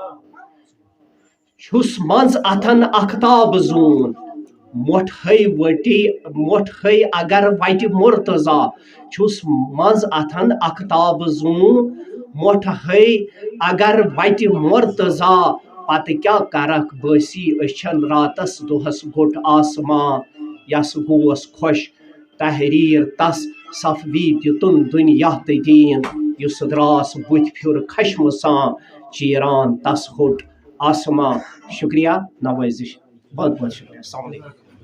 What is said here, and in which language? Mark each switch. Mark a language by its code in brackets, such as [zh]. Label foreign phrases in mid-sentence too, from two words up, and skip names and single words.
[ks] چھُس منٛز اتھن اختاب زوٗن مۄٹھ ہے اگر وٹہِ مرتضیٰ، چھُس منٛز اتھن اختاب زوٗن مۄٹھ ہے اگر وٹہِ مرتضیٰ، پتہٕ کیٛاہ کرکھ بٲسی أچھن راتس دۄہس گوٚٹ آسمان، یس گوس خۄش تحریر تس صفوی دِتُن دُنیا تہٕ دیٖن۔ یُس دراس بُتھ پھیُر خشمہٕ سان چیران تس ہوٚٹ آسمان. [ur] شکریہ نوازش، بہت بہت شکریہ. [ar] السلام علیکم.